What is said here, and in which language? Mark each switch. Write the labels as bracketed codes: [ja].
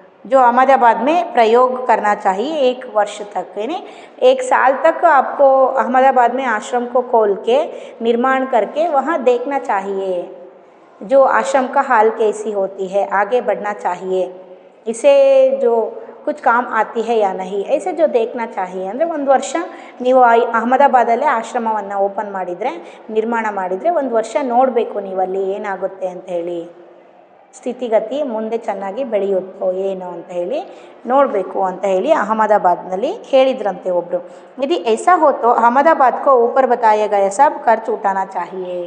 [hi] जो अहमदाबाद में प्रयोग करना चाहिए 1 वर्ष तक, यानी 1 साल तक आपको अहमदाबाद में आश्रम को खोल के निर्माण करके वहाँ देखना चाहिए जो आश्रम का हाल कैसी होती है, आगे बढ़ना चाहिए, इसे जो कुछ काम आती है या नहीं, ऐसे जो देखना चाहिए. [kn] ಅಂದರೆ ಒಂದು ವರ್ಷ ನೀವು ಅಹಮದಾಬಾದಲ್ಲೇ ಆಶ್ರಮವನ್ನು ಓಪನ್ ಮಾಡಿದರೆ, ನಿರ್ಮಾಣ ಮಾಡಿದರೆ ಒಂದು ವರ್ಷ ನೋಡಬೇಕು ನೀವು ಅಲ್ಲಿ ಏನಾಗುತ್ತೆ ಅಂತ ಹೇಳಿ, ಸ್ಥಿತಿಗತಿ ಮುಂದೆ ಚೆನ್ನಾಗಿ ಬೆಳೆಯುತ್ತೋ ಏನು ಅಂತ ನೋಡಬೇಕು ಅಂತ ಅಹಮದಾಬಾದ್ನಲ್ಲಿ ಹೇಳಿದ್ರಂತೆ ಒಬ್ಬರು. [hi] यदि ऐसा हो तो अहमदाबाद को ऊपर बताया गया सब खर्च उठाना चाहिए.